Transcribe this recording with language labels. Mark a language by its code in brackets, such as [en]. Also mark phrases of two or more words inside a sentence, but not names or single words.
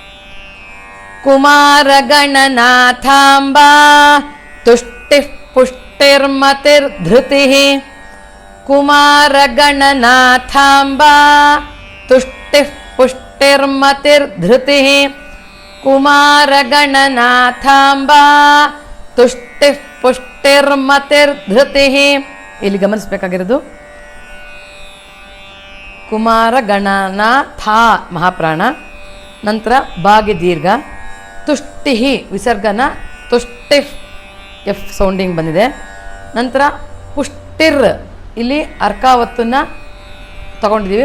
[sa] ಕುಮಾರಗಣನಾಥಾಂಬಾ ತುಷ್ಟಿಃ ಪುಷ್ಟಿರ್ಮತಿರ್ಧೃತಿಃ ಕುಮಾರಗಣನಾಥಾಂಬಾ ತುಷ್ಟಿಃ ಪುಷ್ಟಿರ್ಮತಿರ್ಧೃತಿಃ ಕುಮಾರಗಣನಾಥಾಂಬಾ ತುಷ್ಟಿಃ ಪುಷ್ಟಿರ್ಮತಿರ್ಧೃತಿಃ. [kn] ಇಲ್ಲಿ ಗಮನಿಸಬೇಕಾಗಿರೋದು ಕುಮಾರಗಣನಾಥ ಮಹಾಪ್ರಾಣ, ನಂತರ ಬಾಗಿ ದೀರ್ಘ, ತುಷ್ಟಿಹಿ ವಿಸರ್ಗನ, ತುಷ್ಟಿಫ್ [en] F sounding [kn] ಬಂದಿದೆ. ನಂತರ ಪುಷ್ಟಿರ್ ಇಲ್ಲಿ ಅರ್ಕಾವತ್ತನ್ನು ತಗೊಂಡಿದ್ದೀವಿ.